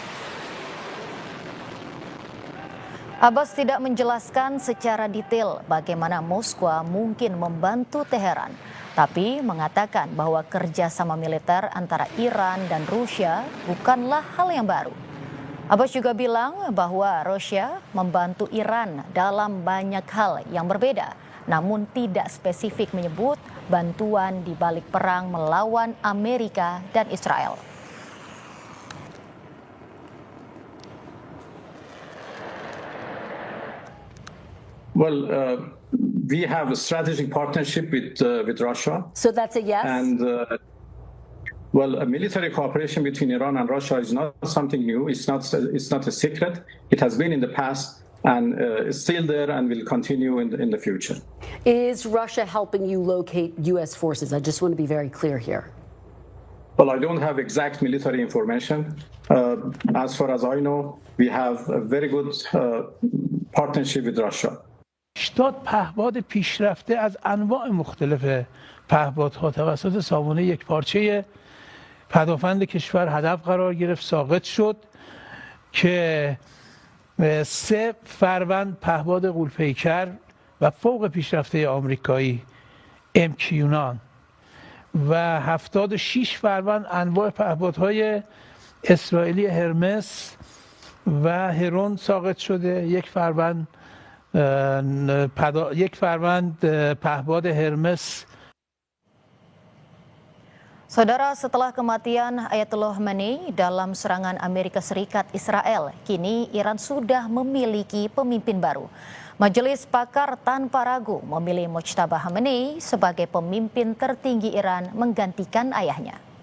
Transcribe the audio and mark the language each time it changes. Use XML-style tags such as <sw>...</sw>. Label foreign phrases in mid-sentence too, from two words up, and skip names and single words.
<id>Abbas tidak menjelaskan secara detail bagaimana Moskwa mungkin membantu Teheran, tapi mengatakan bahwa kerjasama militer antara Iran dan Rusia bukanlah hal yang baru. Abbas juga bilang bahwa Rusia membantu Iran dalam banyak hal yang berbeda, namun tidak spesifik menyebut bantuan di balik perang melawan Amerika dan Israel.</id> <en>Well, we have a strategic partnership with Russia. So that's a yes? And, well, a military cooperation between Iran and Russia is not something new. It's not a secret. It has been in the past and is still there and will continue in the future. Is Russia helping you locate U.S. forces? I just want to be very clear here. Well, I don't have exact military information. As far as I know, we have a very good partnership with Russia.</en> <fa>80 پهباد پیشرفته از انواع مختلف پهپادها توسط سامانه یکپارچه پدافند کشور هدف قرار گرفت، ساقط شد که 3 فروند پهپاد غول‌پیکر و فوق پیشرفته آمریکایی MQ-9 و 76 فروند انواع پهپادهای اسرائیلی هرمس و هرون ساقط شده. یک فروند پهپاد هرمس.</fa> <id>Saudara, setelah kematian Ayatollah Khamenei dalam serangan Amerika Serikat Israel, kini Iran sudah memiliki pemimpin baru. Majelis Pakar tanpa ragu memilih Mojtaba Khamenei sebagai pemimpin tertinggi Iran menggantikan ayahnya.</id>